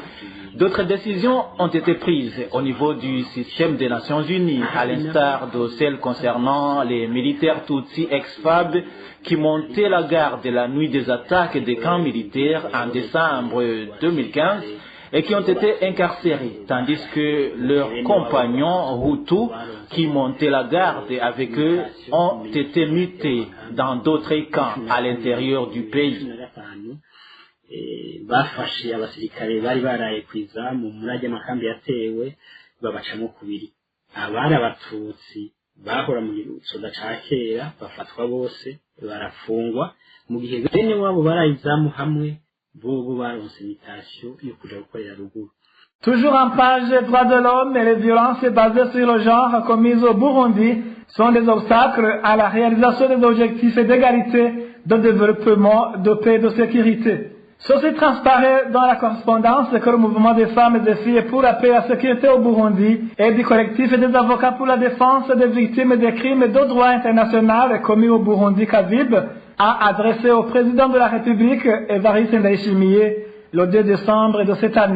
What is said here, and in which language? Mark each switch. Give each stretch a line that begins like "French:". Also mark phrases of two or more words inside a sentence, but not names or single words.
French: D'autres décisions ont été prises au niveau du système des Nations Unies, à l'instar de celles concernant les militaires Tutsi ex-FAB qui montaient la garde la nuit des attaques des camps militaires en décembre 2015 et qui ont été incarcérés, tandis que leurs compagnons Hutus qui montaient la garde avec eux ont été mutés dans d'autres camps à l'intérieur du pays.
Rundi: Bafashe abasirikare bari baraye kwizamu muri amakambi yatewe babacamo kubiri. Abari abatutsi bahora mu gisoda ca kera bafatwa bose barafungwa mu gihe bene wabo barayizamu hamwe bobo baronse invitation yo kuja gukorera ruguru.
French: Toujours en page droits de l'homme, et les violences basées sur le genre commises au Burundi sont des obstacles à la réalisation des objectifs d'égalité, de développement, de paix et de sécurité. Ceci transparaît dans la correspondance que le mouvement des femmes et des filles pour la paix et la sécurité au Burundi et du collectif des avocats pour la défense des victimes des crimes et de droit international commis au Burundi Kavib a adressé au président de la République, Evariste Ndayishimiye, le 2 décembre de cette année.